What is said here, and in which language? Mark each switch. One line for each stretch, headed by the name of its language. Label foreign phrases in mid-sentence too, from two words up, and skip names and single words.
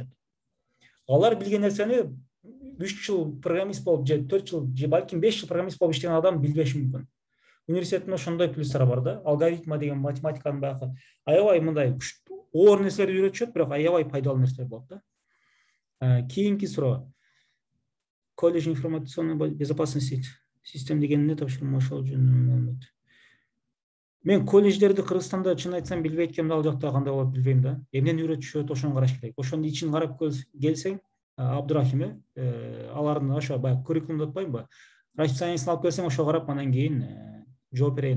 Kyrgyz: Алар билген нерсени 3 жыл программист болуп же 4 жыл же балким 5 жыл программист болуп иштеген адам билбеши мүмкүн. Университеттин ошондой плюстары бар да. Алгоритма деген математиканын баягы аябай мындай оор нерселерди үйрөтүшөт, бирок аябай пайдалуу нерселер болот да. Кийинки суроо.
Russian: Колледж информационной безопасности систем
Kyrgyz: деген эмне тапшырма ошол жөнүндө маалымат. Мен колледждерди Кыргызстанда чын айтсам билбей эткем, ал жакта кандай болот билбейм да. Эмнени үйрөтүшөт, ошону караш керек. Ошонун ичин карап келсең, Абдурахим, алардын ошо баягы curriculum деп атпаймынбы? Расписаниясын алып келсең, ошо карап анан кийин жооп берейин.